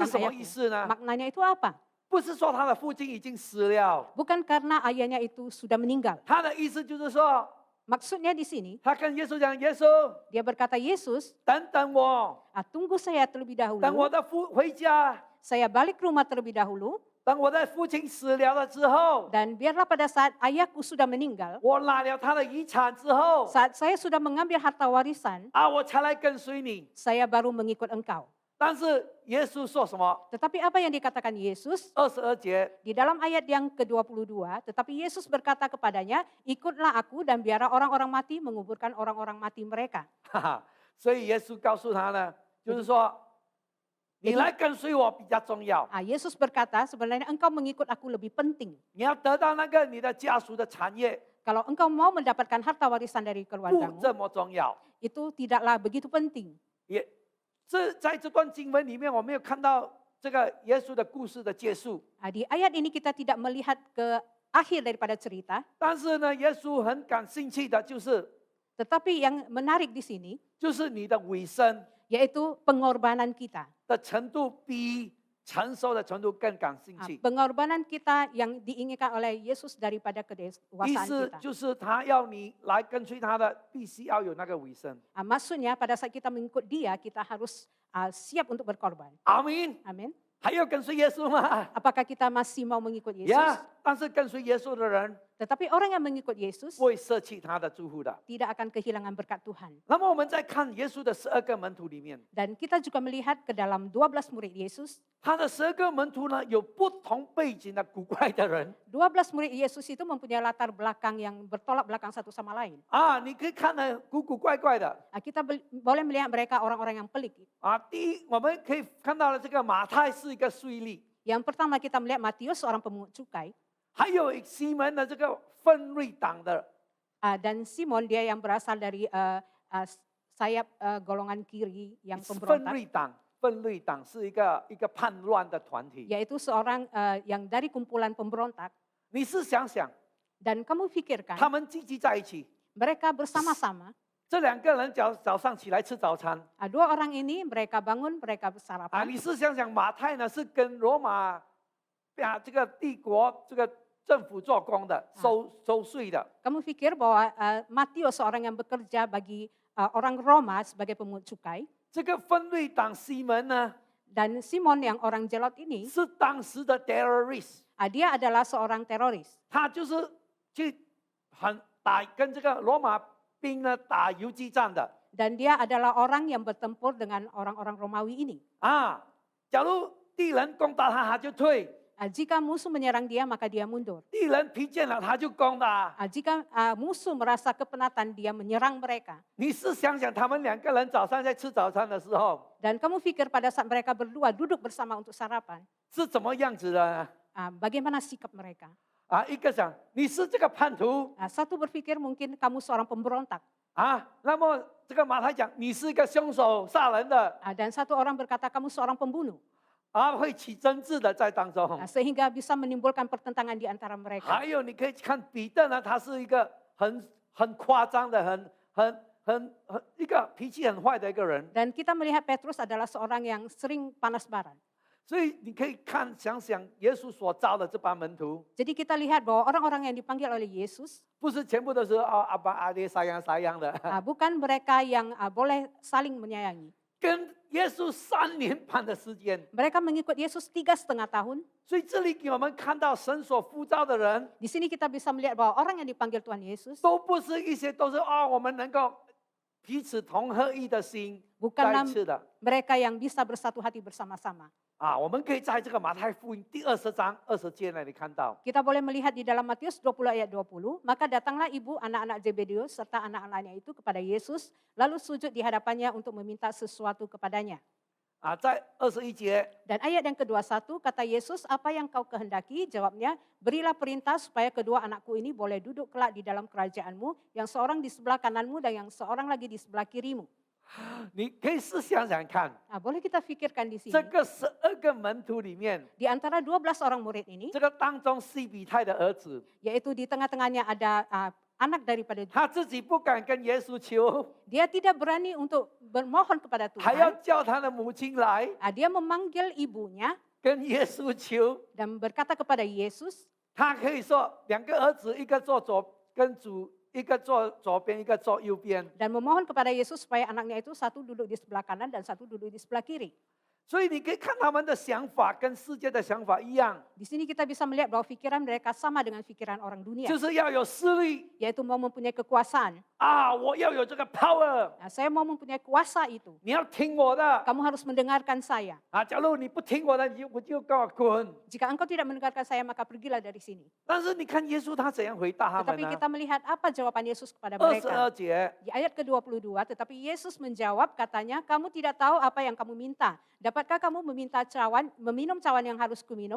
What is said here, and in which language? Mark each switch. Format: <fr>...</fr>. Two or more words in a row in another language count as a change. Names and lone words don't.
<zh>什么</zh> <id>ayahku.</id> <zh>意思呢？</zh> <id>Maknanya itu apa?</id> <zh>不是说他的父亲已经死了，</zh> <id>Bukan karena ayahnya itu sudah meninggal.</id> <zh>他的意思就是说，</zh> <id>Maksudnya di sini,</id> <zh>他跟耶稣讲：“耶稣，</zh> <id>dia berkata, "Yesus,</id> <zh>等等我，</zh> <id>tunggu saya terlebih</id> <zh>等</zh> <id>dahulu.</id> <zh>我的父回家，</zh> <id>Saya balik ke rumah terlebih dahulu.</id> <zh>等我的父亲死了之后，</zh> <id>Dan biarlah pada saat ayahku sudah meninggal,</id> <zh>我拿了他的遗产之后，</zh> <id>saat saya sudah mengambil harta warisan,</id> <zh>我才来跟随你。</zh> <id>saya baru mengikut engkau."</id> <zh>但是耶稣说什么？</zh> <id>Tetapi apa yang dikatakan Yesus?</id> <zh>22节，</zh> <id>Di dalam ayat yang ke-22, tetapi Yesus berkata kepadanya, "Ikutlah aku dan biarlah orang-orang mati menguburkan orang-orang mati mereka."</id> <zh>哈哈，所以耶稣告诉他呢，就是说，你来跟随我比较重要，</zh> <id>Yesus berkata, sebenarnya engkau mengikut aku lebih penting.</id> <zh>你要得到那个你的家属的产业，</zh> <id>Kalau engkau mau mendapatkan harta warisan dari</id> <zh>不</zh> <id>keluargamu,</id> <zh>这么重要。</zh> <id>itu tidaklah begitu penting.</id> <zh>也在这段经文里面，我没有看到这个耶稣的故事的结束。</zh> <id>Di ayat ini kita tidak melihat ke akhir daripada cerita,</id> <zh>但是呢，耶稣很感兴趣的就是，</zh> <id>tetapi yang menarik di sini</id> <zh>就是你的尾声</zh> <id>yaitu pengorbanan kita.</id> <zh>的程度比成熟的程度更感兴趣。</zh> <id>Pengorbanan kita yang diinginkan oleh Yesus daripada</id> <zh>意</zh> <id>kedewasaan</id> <zh>思</zh> <id>kita.</id> <zh>就是他要你来跟随他的，必须要有那个尾声。</zh> <id>Maksudnya pada saat kita mengikut dia, kita harus siap untuk berkorban.</id> <zh>阿明，</zh> <id>Amin.</id> <zh>还要跟随耶稣吗？</zh> <id>Apakah kita masih mau mengikut Yesus?</id> <zh>呀，但是跟随耶稣的人</zh> <id>Tetapi orang yang mengikut Yesus</id> <zh>不会舍弃他的祝福的。</zh> <id>tidak akan kehilangan berkat Tuhan.</id> <zh>那么我们再看耶稣的12个门徒里面，</zh> <id>Dan kita juga melihat ke dalam 12 murid Yesus.</id> <zh>他的12个门徒呢，有不同背景的古怪的人</zh> <id>12 murid Yesus itu mempunyai latar belakang yang bertolak belakang satu sama lain.</id> <zh>啊，你可以看得古古怪怪的</zh> <id>Kita boleh melihat mereka orang-orang yang pelik.</id> <zh>啊。第一，我们可以看到了这个马太是一个税吏，</zh> <id>Yang pertama kita melihat Matius seorang pemungut cukai.</id> <zh>还有西门的这个分瑞党的</zh> <id>Dan Simon dia yang berasal dari sayap golongan kiri yang</id> <zh>分</zh> <id>pemberontak.</id> <zh>瑞党。分瑞党是一个叛乱的团体。</zh> <id>Yaitu seorang yang dari kumpulan pemberontak.</id> <zh>你是想想，</zh> <id>Dan kamu</id> <zh>他</zh> <id>pikirkan</id> <zh>们聚集在一起，</zh> <id>mereka bersama-sama.</id> <zh>这两个人早上起来吃早餐</zh> <id>Dua orang ini mereka bangun, mereka</id> <zh>啊，</zh> <id>bersarapan.</id> <zh>你是想想马太呢是跟罗马这个帝国这个政府做工的，收税的。</zh> <id>Kamu pikir bahwa Matius seorang yang bekerja bagi orang Roma sebagai pemungut cukai.</id> <zh>这个分瑞党西门呢</zh> <id>Dan Simon yang orang Zelot ini,</id> <zh>是当时的 terrorist，</zh> <id>dia adalah seorang teroris.</id> <zh>他就是去跟这个罗马兵呢打游击战的</zh> <id>Dan dia adalah orang yang bertempur dengan orang-orang Romawi ini.</id> <zh>啊。假如敌人攻打他，他就退；</zh> <id>Jika musuh menyerang dia, maka dia mundur.</id> <zh>敌人疲倦了，他就攻打。</zh> <id>Jika musuh merasa kepenatan, dia menyerang mereka.</id> <zh>你是想想他们两个人早上在吃早餐的时候</zh> <id>Dan kamu pikir pada saat mereka berdua duduk bersama untuk sarapan,</id> <zh>是怎么样子的呢？</zh> <id>bagaimana sikap mereka?</id> <zh>啊，一个想你是这个叛徒</zh> <id>Satu berpikir mungkin kamu seorang pemberontak.</id> <zh>啊，那么这个马太讲你是一个凶手杀人的</zh> <id>Dan satu orang berkata kamu seorang pembunuh.</id> <zh>啊，会起争执的在当中。</zh> <id>Sehingga bisa menimbulkan pertentangan di antara mereka.</id> <zh>还有你可以看彼得呢，他是一个很夸张的、一个脾气很坏的一个人，</zh> <id>Dan kita melihat Petrus adalah seorang yang sering panas baran.</id> <zh>所以你可以想想耶稣所招的这帮门徒，</zh> <id>Jadi kita lihat bahwa orang-orang yang dipanggil oleh Yesus</id> <zh>不是全部都是阿爸阿爹sayang的，</zh> <id>bukan mereka yang boleh saling menyayangi.</id> <zh>跟耶稣3年半的时间。</zh> <id>Mereka mengikut Yesus 3,5 tahun.</id> <zh>所以这里给我们看到神所呼召的人，</zh> <id>Di sini kita bisa melihat bahwa orang yang dipanggil Tuhan Yesus</id> <zh>都不是一些都是我们能够彼此同合一的心在</zh> <id>bukanlah</id> <zh>一起的</zh> <id>mereka yang bisa bersatu hati bersama-sama.</id> <zh>啊。我们可以在这个马太福音第20章20节那里看到，</zh> <id>Kita boleh melihat di dalam Matius 20 ayat 20, maka datanglah ibu anak-anak Zebedeus serta anak-anaknya itu kepada Yesus, lalu sujud di hadapannya untuk meminta sesuatu kepadanya.</id> <zh>啊，在21节，</zh> <id>Dan ayat yang ke-21 kata Yesus, apa yang kau kehendaki? Jawabnya, berilah perintah supaya kedua anakku ini boleh duduk kelak di dalam kerajaanmu, yang seorang di sebelah kananmu dan yang seorang lagi di sebelah kirimu.</id> <zh>你可以试想想看，</zh> <id>Boleh kita pikirkan di</id> <zh>这</zh> <id>sini.</id> <zh>个12个门徒里面，</zh> <id>Di antara 12 orang murid ini,</id> <zh>这个当中西比泰的儿子，</zh> <id>yaitu di tengah-tengahnya ada anak daripada</id> <zh>他自己不敢跟耶稣求，</zh> <id>dia tidak berani untuk bermohon kepada</id> <zh>还要</zh> <id>Tuhan.</id> <zh>叫他的母亲来</zh> <id>Dia memanggil ibunya</id> <zh>跟耶稣求。</zh> <id>dan berkata kepada Yesus,</id> <zh>他可以说2个儿子，一个坐左跟主，一个坐左边，一个坐右边。</zh> <id>dan memohon kepada Yesus supaya anaknya itu satu duduk di sebelah kanan dan satu duduk di sebelah kiri.</id> <zh>所以你可以看他们的想法跟世界的想法一样，</zh> <id>Di sini kita bisa melihat bahwa pikiran mereka sama dengan pikiran orang dunia,</id> <zh>就是要有势力</zh> <id>yaitu mau mempunyai kekuasaan.</id> <zh>啊！我要有这个 power，</zh> <id>Saya mau mempunyai kuasa itu.</id> <zh>你要听我的</zh> <id>Kamu harus mendengarkan saya.</id> <zh>啊！假如你不听我的，我就给我滚。</zh> <id>Jika engkau tidak mendengarkan saya, maka pergilah dari sini.</id> <zh>但是你看耶稣他怎样回答他</zh> <id>Tetapi</id> <zh>们呢？</zh> <id>kita melihat apa jawaban Yesus kepada mereka.</id> <zh>22节，</zh> <id>Di ayat ke-22, tetapi Yesus menjawab katanya, kamu tidak tahu apa yang kamu minta. Dapatkah kamu meminum cawan yang harus kuminum?</id>